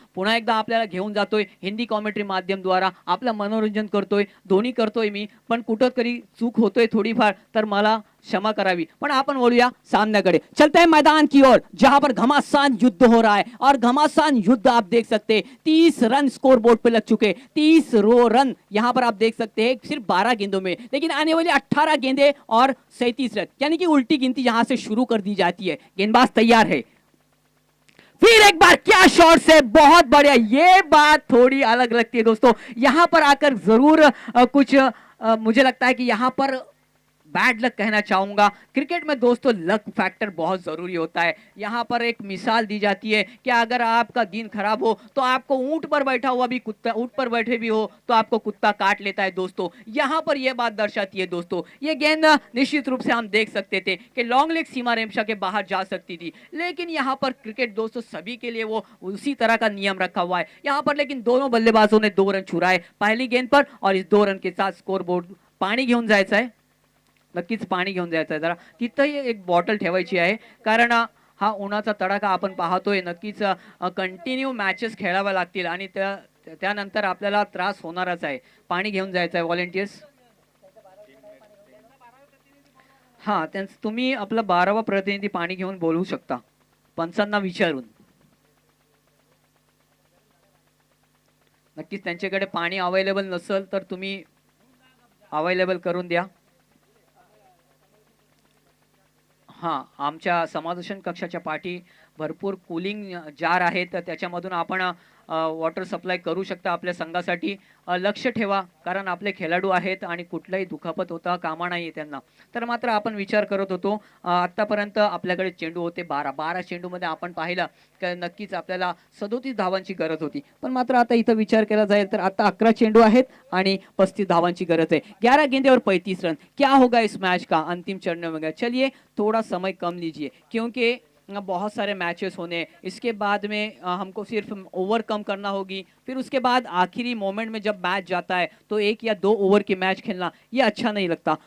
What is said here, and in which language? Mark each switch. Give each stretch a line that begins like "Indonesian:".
Marathi: पुन्हा एकदा आपल्याला घेऊन जातोय हिंदी कॉमेंट्री माध्यमद्वारा, आपलं मनोरंजन करतोय, दोन्ही करतोय मी, पण कुठं तरी चूक होतोय थोडीफार, तर मला क्षमा करावी. पण आपण वळूया सामन्याकडे.
Hindi: चलते हैं मैदान की ओर, जहां पर घमासान युद्ध हो रहा है और घमासान युद्ध आप देख सकते हैं. 30 रन स्कोर बोर्ड पे लग चुके, 30 रन यहाँ पर आप देख सकते हैं सिर्फ 12 गेंदों में, लेकिन आने वाली 18 गेंदे और 37 रन, यानी कि उल्टी गिनती यहां से शुरू कर दी जाती है. गेंदबाज तैयार है. फिर एक बार क्या शॉट से, बहुत बढ़िया. ये बात थोड़ी अलग लगती है दोस्तों. यहां पर आकर जरूर कुछ मुझे लगता है कि यहां पर बैड लक कहना चाहूंगा. क्रिकेट में दोस्तों लक फैक्टर बहुत जरूरी होता है. यहाँ पर एक मिसाल दी जाती है कि अगर आपका दिन खराब हो तो आपको ऊंट पर बैठा हुआ भी कुत्ता, ऊंट पर बैठे भी हो तो आपको कुत्ता काट लेता है दोस्तों. यहाँ पर यह बात दर्शाती है दोस्तों. ये गेंद निश्चित रूप से हम देख सकते थे कि लॉन्ग लेग सीमा रेखा के बाहर जा सकती थी, लेकिन यहाँ पर क्रिकेट दोस्तों सभी के लिए वो उसी तरह का नियम रखा हुआ है. यहाँ पर लेकिन दोनों बल्लेबाजों ने 2 रन छुड़ाए पहली गेंद पर, और इस 2 रन के साथ स्कोर बोर्ड
Marathi: पाणी घेऊन जायचं आहे. नक्कीच पाणी घेऊन जायचं आहे. जरा तिथंही एक बॉटल ठेवायची आहे, कारण हा उन्हाचा तडाखा आपण पाहतोय. नक्कीच कंटिन्यू मॅचेस खेळाव्या लागतील आणि त्यानंतर आपल्याला त्रास होणारच आहे. पाणी घेऊन जायचं आहे व्हॉलेंटियर्स. हा, तुम्ही आपला 12वा प्रतिनिधी पाणी घेऊन बोलवू शकता पंचांना विचारून. नक्कीच त्यांच्याकडे पाणी अवेलेबल नसेल तर तुम्ही अवेलेबल करून द्या. हां, आमच्या समालोचन कक्षाच्या पाठी भरपूर कूलिंग जार आहेत, तर त्याच्यामधून आपण वॉटर सप्लाय करू शकता आपल्या संघासाठी. लक्ष ठेवा, कारण आपले खेळाडू आहेत आणि कुठलाही दुखापत होता कामा नाही त्यांना. तर मात्र आपण विचार करत होतो, आत्तापर्यंत आपल्याकडे चेंडू होते 12 चेंडूमध्ये आपण पाहिलं की नक्कीच आपल्याला 37 धावांची गरज होती, पण मात्र आता इथं विचार केला जाईल तर आता 11 चेंडू आहेत आणि 35 धावांची गरज है.
Hindi: 11 गेंदे और 35 रन, क्या होगा इस मैच का अंतिम चरण में? चलिए थोड़ा समय कम लीजिए, क्योंकि बहुत सारे मैचेस होने, इसके बाद में हमको सिर्फ ओवर कम करना होगी, फिर उसके बाद आखिरी मोमेंट में जब मैच जाता है तो 1 या 2 ओवर की मैच खेलना ये अच्छा नहीं लगता.